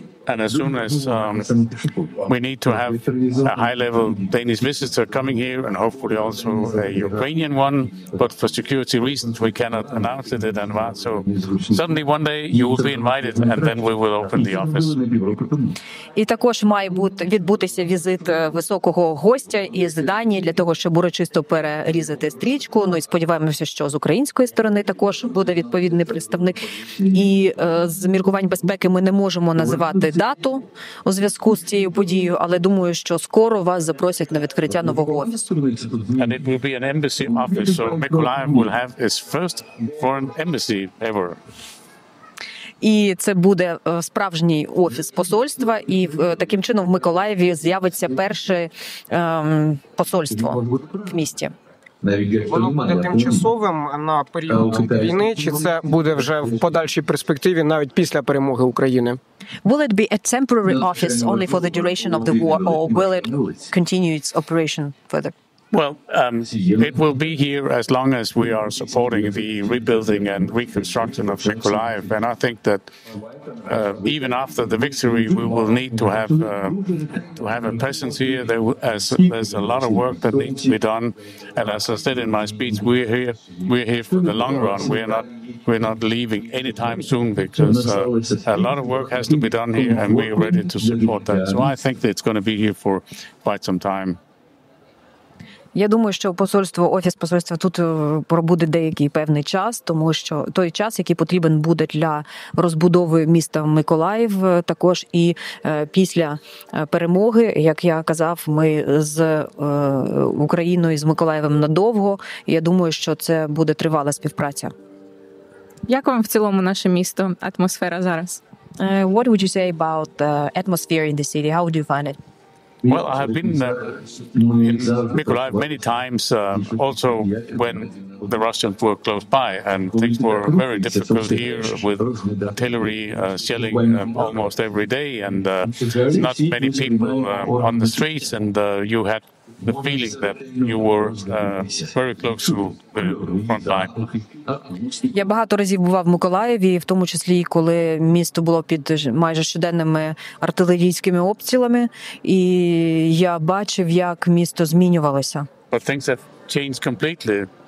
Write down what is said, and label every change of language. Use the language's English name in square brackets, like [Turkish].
[English] And as soon as we need to have a high-level Danish visitor coming here, and hopefully also a Ukrainian one, but for security reasons we cannot announce it in advance. So suddenly one day you will be invited, and then we will open the office. [Ukrainian] І також має відбутися візит високого гостя із Данії для того, щоб урочисто перерізати стрічку. Ну і сподіваємося, що з української сторони також буде відповідний представник. І з міркувань безпеки ми не можемо називати дату у зв'язку з цією подією, але думаю, що скоро вас запросять на відкриття нового офісу. [English] And it will be an embassy office, so Mykolaїv will have its first foreign embassy ever. [Ukrainian] І це буде справжній офіс посольства, і таким чином в Миколаєві з'явиться перше посольство в місті. Воно буде тимчасовим на період війни, чи це буде вже в подальшій перспективі, навіть після перемоги України? [English] Will it be a temporary office only for the duration of the war, or will it continue its operation further? Well, it will be here as long as we are supporting the rebuilding and reconstruction of Mykolaїv. And I think that even after the victory, we will need to have a presence here. There's a lot of work that needs to be done. And as I said in my speech, we're here for the long run. We're not leaving anytime soon because a lot of work has to be done here, and we're ready to support that. So I think that it's going to be here for quite some time. [Ukrainian] Я думаю, що офіс посольства тут пробуде деякий певний час, тому що той час, який потрібен буде для розбудови міста Миколаїв, також і після перемоги, як я казав, ми з Україною, з Миколаєвом надовго. І я думаю, що це буде тривала співпраця. Як вам в цілому наше місто, атмосфера зараз? [English] What would you say about the atmosphere in the city? How would you find it? Well, I have been in Mykolaїv many times, also when the Russians were close by, and things were very difficult here with artillery shelling almost every day, and not many people on the streets, and you had the feeling that you were very close to the front line. [Ukrainian] Я багато разів бував в Миколаєві, в тому числі, коли місто було під майже щоденними артилерійськими обстрілами, і я бачив, як місто змінювалося. [English] But things have changed completely.